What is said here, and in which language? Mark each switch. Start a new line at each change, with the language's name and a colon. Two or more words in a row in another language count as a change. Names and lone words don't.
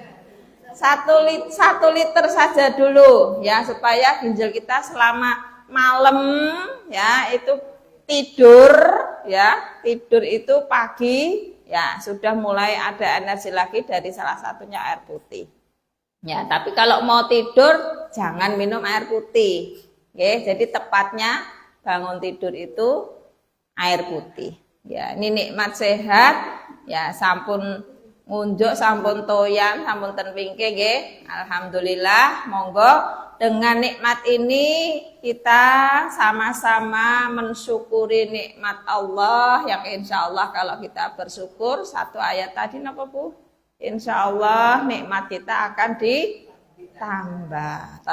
Indonesian: 1 liter saja dulu ya, supaya ginjal kita selama malam ya itu tidur itu pagi ya sudah mulai ada energi lagi dari salah satunya air putih. Ya, tapi kalau mau tidur jangan minum air putih. Oke, jadi tepatnya bangun tidur itu air putih. Ya, ini nikmat sehat ya,
Javanese: sampun ngunjuk, sampun toyan, sampun ten wingke nggih.
Indonesian: Alhamdulillah, monggo dengan nikmat ini kita sama-sama mensyukuri nikmat Allah yang
Arabic: insya Allah
Indonesian: kalau kita bersyukur satu ayat tadi napa Bu?
Arabic: Insya Allah
Indonesian: nikmat kita akan ditambah.